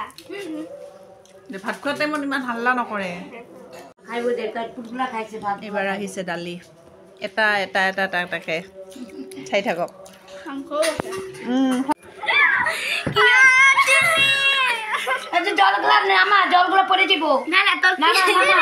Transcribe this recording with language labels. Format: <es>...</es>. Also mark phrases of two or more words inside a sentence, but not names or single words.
<as>ভাত খোৱা টাইমত ইমান হাল্লা নকৰে। খাইব দে তাই টুকলা খাইছে ভাত। এইবাৰ আহিছে দালি, এটা এটা এটা এটা এটাকে চাই থাকক।</as> <bn>আচ্ছা জলগুলো নামা, জলগুলো পড়ে দিব। না না তোর না না নামা।</bn>